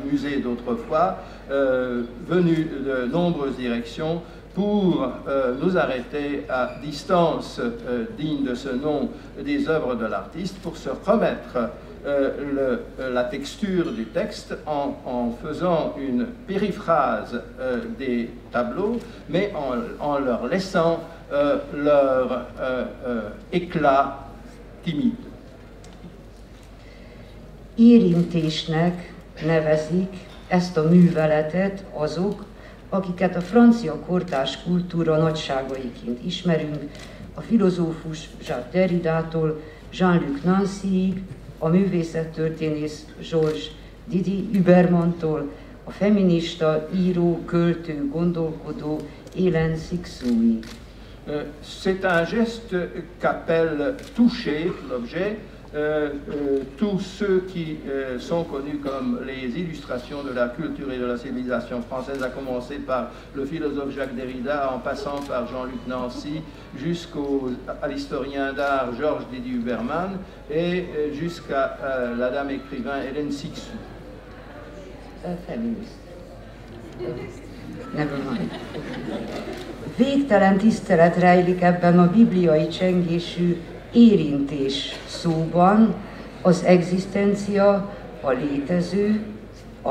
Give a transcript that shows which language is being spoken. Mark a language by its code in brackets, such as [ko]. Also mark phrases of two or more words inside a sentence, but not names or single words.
[fr] musée d'autrefois, venu de nombreuses directions, pour nous arrêter à distance digne de ce nom des œuvres de l'artiste, pour se remettre la texture du texte en faisant une périphrase des tableaux, mais en leur laissant leur éclat timide. [hu] Érintésnek nevezik ezt a műveletet azok, akiket a francia kortárs kultúra nagyságaiként ismerünk, a filozófus Jacques Derridától Jean-Luc Nancyig, a művészettörténész Georges Didi Hubermantól, a feminista, író, költő, gondolkodó Hélène Cixouig. [fr] C'est un geste qu'appelle toucher l'objet. Tous ceux qui sont connus comme les illustrations de la culture et de la civilisation française, à commencer par le philosophe Jacques Derrida, en passant par Jean-Luc Nancy, jusqu'à l'historien d'art Georges Didi Huberman et jusqu'à la dame écrivain Hélène Cixous. [hu] Végtelen tisztelet rejlik ebben a bibliai csengésű érintés szóban, az egzisztencia, a létező, a